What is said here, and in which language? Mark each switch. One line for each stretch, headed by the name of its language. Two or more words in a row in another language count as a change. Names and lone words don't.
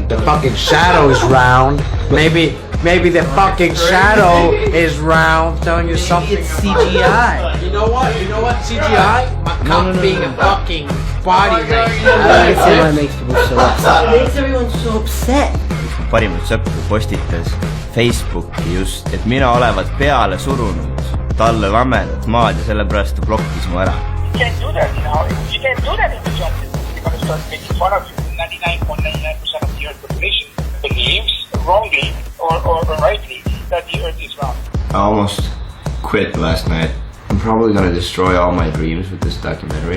English: The fucking shadow is round. Maybe the fucking shadow is round, telling you something. It's CGI. You know what? CGI? My cock being a fucking body race. I don't see why it makes people so upset. It makes everyone so upset.
Estonian: Üks mu parimaid sõpru postitas Facebooki just, et mina olevat peale surunud talle lammedat maad ja sellepärast ta blokkis mu ära.
English: You can't do that, you know. You can't do that in the job. They're going to start making fun of you. 99.99% of the Earth population believes wrongly or rightly that the Earth is round. I almost quit last night. I'm probably gonna destroy all my dreams with this documentary.